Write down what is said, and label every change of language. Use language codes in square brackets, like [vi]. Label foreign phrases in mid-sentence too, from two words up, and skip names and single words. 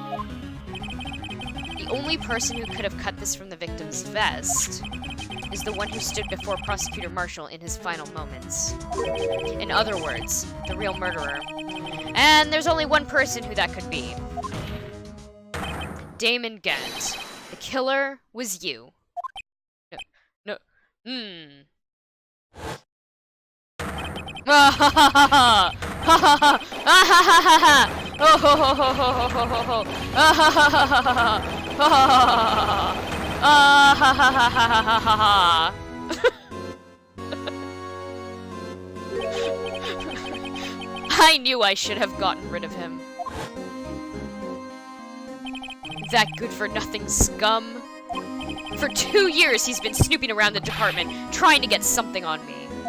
[en] The only person who could have cut this from the victim's vest is the one who stood before Prosecutor Marshall in his final moments. In other words, the real murderer. And there's only one person who that could be. Damon Gant. The killer was you. No. Ah ha ha ha ha! Ha ha ha! Ah ha ha ha ha! Oh ho ho ho ho ho ho ho! Ah ha ha ha ha ha! Ah ha ha ha ha ha ha ha! I knew I should have gotten rid of him. That good-for-nothing scum. For 2 years he's been snooping around the department, trying to get something on me.